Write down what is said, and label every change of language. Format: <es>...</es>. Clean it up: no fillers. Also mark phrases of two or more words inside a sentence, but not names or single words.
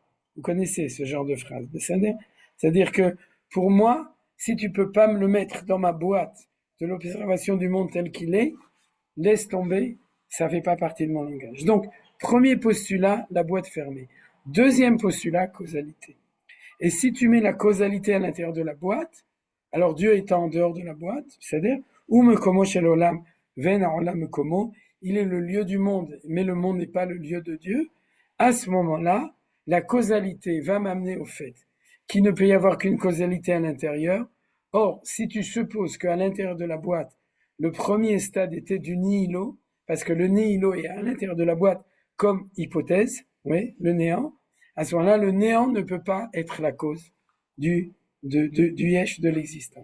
<fr>Vous connaissez ce genre de phrase. C'est-à-dire que pour moi, si tu peux pas me le mettre dans ma boîte de l'observation du monde tel qu'il est, laisse tomber, ça fait pas partie de mon langage. Donc, premier postulat, la boîte fermée. Deuxième postulat, causalité. Et si tu mets la causalité à l'intérieur de la boîte, alors Dieu étant en dehors de la boîte, c'est-à-dire,</fr> <he>הוא מקומו של עולם ואין העולם מקומו,</he> <fr>il est le lieu du monde, mais le monde n'est pas le lieu de Dieu. À ce moment-là, la causalité va m'amener au fait qu'il ne peut y avoir qu'une causalité à l'intérieur. Or, si tu supposes qu'à l'intérieur de la boîte, le premier stade était du nihilo, parce que le nihilo est à l'intérieur de la boîte comme hypothèse, oui, le néant, à ce moment-là, le néant ne peut pas être la cause du yesh de l'existant.</fr>